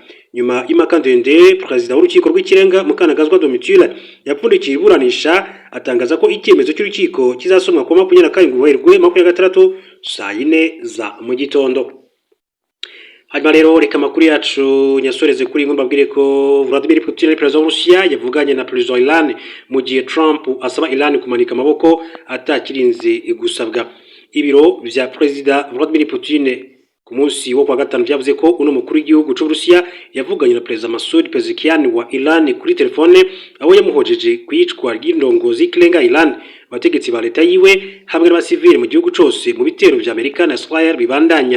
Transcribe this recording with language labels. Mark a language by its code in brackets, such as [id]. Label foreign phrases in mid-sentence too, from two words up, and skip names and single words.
[rw] Nyuma y'impaka ndende Perezida w'urukiko rw'ikirenga Mukanagazwa Domitille yapfundikiye iburanisha atangaza ko icyemezo cy'urukiko kizasomwa ku 27 Werurwe 2026 saa 4 za mu gitondo. Hanyuma rero reka amakuru yacu nyasoreze kuri ngo mbabwire ko Vladimir Putin perezida w'Urusiya yavuganye na perezida wa Iran mu gihe Trump asaba Iran kumanika amaboko atakirinze gusabwa. [rn] Ibiro vya perezida Vladimir Putin ku munsi wo kwa gatanu byavuze ko uno mukuru w'igihugu cy'Uburusiya yavuganye na perezida Masoud Pezeshkian wa Iran kuri telefone aho yamuhojeje kwicwa ry'indongozi y'ikirenga Iran bategetsi ba leta yiwe hamwe n'abasivili mu gihugu cyose mu bitero vya Amerika na Israel bibandanya.